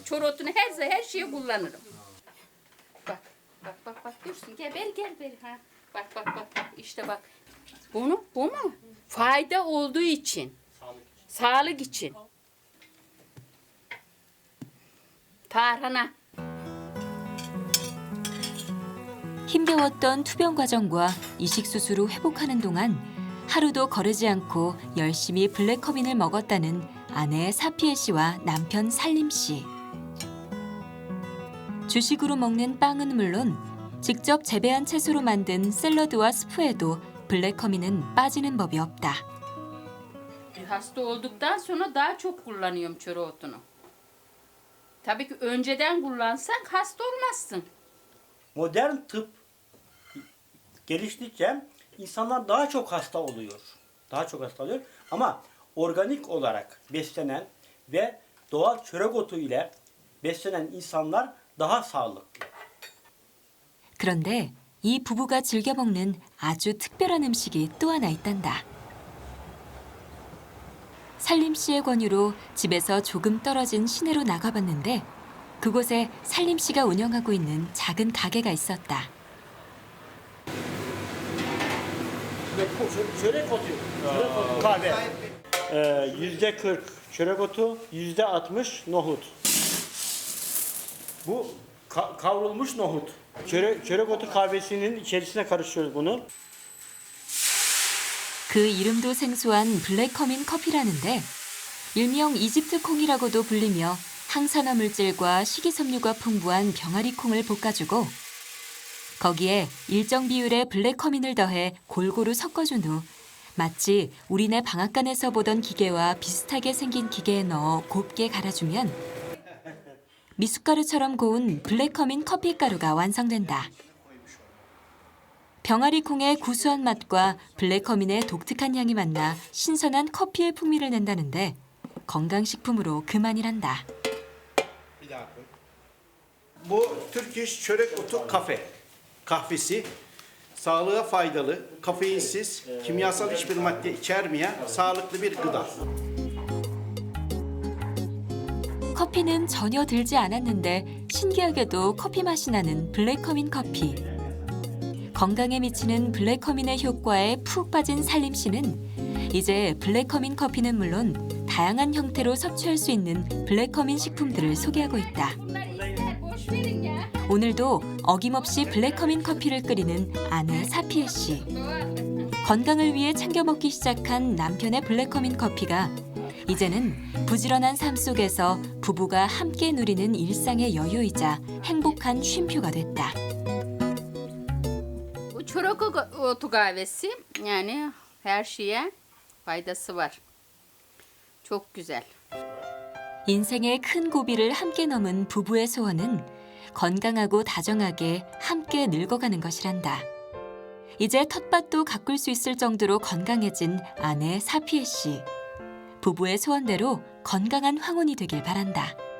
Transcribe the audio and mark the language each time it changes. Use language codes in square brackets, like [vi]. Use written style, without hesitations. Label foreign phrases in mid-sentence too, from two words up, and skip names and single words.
[tr] Çöre otunu her şeye kullanırım. Bak diyorsun gel beri ha. Bak işte bak. Bu mu? Fayda olduğu için. Sağlık için. Tarhana. [ko] 힘겨웠던 투병 과정과 이식 수술 후 회복하는 동안 하루도 거르지 않고 열심히 블랙커민을 먹었다는 아내 사피에 씨와 남편 살림 씨. 주식으로 먹는 빵은 물론 직접 재배한 채소로 만든 샐러드와 스프에도 블랙커민은 빠지는 법이 없다. [tr] Hasta olduktan sonra daha çok kullanıyorum çöre otunu. Tabii ki önceden kullansak hasta olmazsın. Modern tıp geliştikçe insanlar daha çok hasta oluyor. Ama organik olarak beslenen ve doğal çörek otu ile beslenen insanlar daha sağlıklı. [ko] 그런데 이 부부가 즐겨 먹는 아주 특별한 음식이 또 하나 있단다. 살림 씨의 권유로 집에서 조금 떨어진 시내로 나가봤는데 그곳에 살림 씨가 운영하고 있는 작은 가게가 있었다. [tr] Çörek otu. Kahve. %40 çörek otu, %60 nohut. Bu kavrulmuş nohut. Çörek otu kahvesinin içerisine karıştırıyoruz bunu. [ko] 그 이름도 생소한 블랙커민 커피라는데 일명 이집트 콩이라고도 불리며 항산화 물질과 식이섬유가 풍부한 병아리 콩을 볶아주고 거기에 일정 비율의 블랙커민을 더해 골고루 섞어준 후 마치 우리네 방앗간에서 보던 기계와 비슷하게 생긴 기계에 넣어 곱게 갈아주면 미숫가루처럼 고운 블랙커민 커피 가루가 완성된다. 병아리 콩의 구수한 맛과 블랙커민의 독특한 향이 만나 신선한 커피의 풍미를 낸다는데 건강식품으로 그만이란다. [tr] Bu Türk İş Çörek Otu kahvesi. Sağlığa faydalı, kafeinsiz, kimyasal hiçbir madde içermeyen sağlıklı bir gıda. [ko] 커피는 전혀 들지 않았는데 신기하게도 커피 맛이 나는 블랙커민 커피. 건강에 미치는 블랙커민의 효과에 푹 빠진 살림 씨는 이제 블랙커민 커피는 물론 다양한 형태로 섭취할 수 있는 블랙커민 식품들을 소개하고 있다. 오늘도 어김없이 블랙커민 커피를 끓이는 아내 사피에 씨. 건강을 위해 챙겨 먹기 시작한 남편의 블랙커민 커피가 이제는 부지런한 삶 속에서 부부가 함께 누리는 일상의 여유이자 행복한 쉼표가 됐다. [tr] Bu çörek otu kahvesi yani her şeye faydası var. Çok güzel. [ko] 인생의 큰 고비를 함께 넘은 부부의 소원은 건강하고 다정하게 함께 늙어가는 것이란다. 이제 텃밭도 가꿀 수 있을 정도로 건강해진 아내 사피에 씨. 부부의 소원대로 건강한 황혼이 되길 바란다.